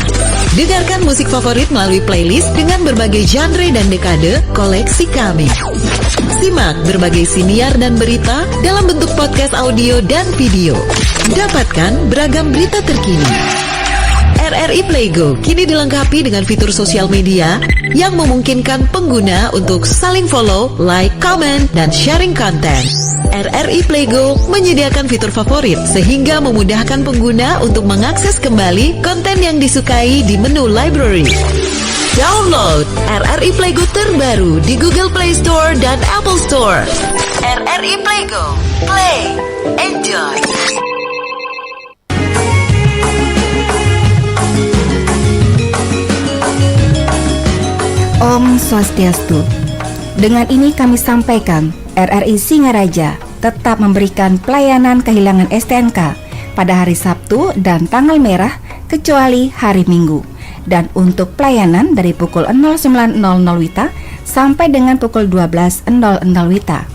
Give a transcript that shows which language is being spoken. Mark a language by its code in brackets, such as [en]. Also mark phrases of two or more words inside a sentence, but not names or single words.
[id] Dengarkan musik favorit melalui playlist dengan berbagai genre dan dekade koleksi kami. Simak berbagai siniar dan berita dalam bentuk podcast audio dan video. Dapatkan beragam berita terkini. RRI Playgo kini dilengkapi dengan fitur sosial media yang memungkinkan pengguna untuk saling [en] follow, like, comment, [id] dan sharing konten. RRI Playgo menyediakan fitur favorit sehingga memudahkan pengguna untuk mengakses kembali konten yang disukai di menu library. Download RRI Playgo terbaru di Google Play Store dan Apple Store. [en] RRI Playgo, play, enjoy. [id] Om Swastiastu. Dengan ini kami sampaikan, RRI Singaraja tetap memberikan pelayanan kehilangan STNK pada hari Sabtu dan tanggal merah kecuali hari Minggu. Dan untuk pelayanan dari pukul 09.00 WITA sampai dengan pukul 12.00 WITA.